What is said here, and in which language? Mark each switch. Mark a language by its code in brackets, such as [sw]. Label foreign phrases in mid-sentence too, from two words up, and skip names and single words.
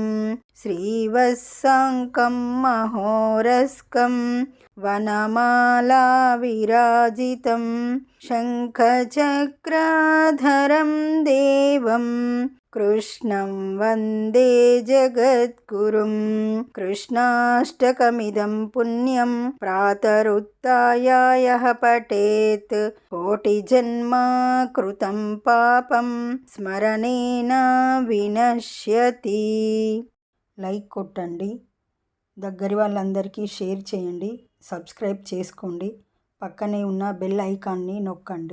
[sa] श्रीवत्साङ्कं महोरस्कं वनमालाविराजितं, शङ्खचक्रधरं देवं, कृष्णं वन्दे जगद्गुरुं। कृष्णाष्टकमिदं पुण्यं प्रातरुत्थाय यः पठेत्, कोटिजन्मकृतं पापं स्मरणेन विनश्यति। [te] లైక్ కొట్టండి, దగ్గరి వాళ్ళందరికీ షేర్ చేయండి, సబ్స్క్రైబ్ చేసుకోండి, పక్కనే ఉన్న బెల్ ఐకాన్ని నొక్కండి.